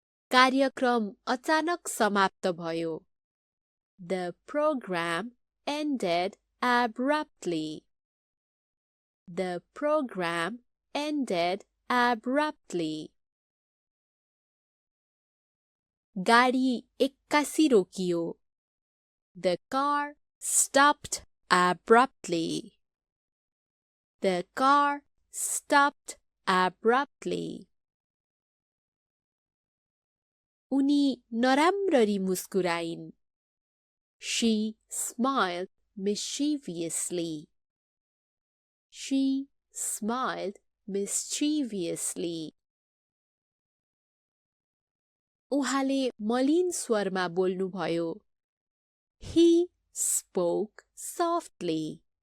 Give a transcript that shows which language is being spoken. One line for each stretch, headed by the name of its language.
Nepali: कार्यक्रम अचानक समाप्त भयो.
English: The program ended abruptly. The program ended abruptly.
Nepali: गाडी एक्कासी रोकियो.
English: The car stopped abruptly. The car stopped abruptly.
Nepali: उनी नराम्ररी मुस्कुराइन्.
English: She smiled mischievously. She smiled mischievously.
Nepali: उहाँले मलिन स्वरमा बोल्नुभयो.
English: He spoke softly.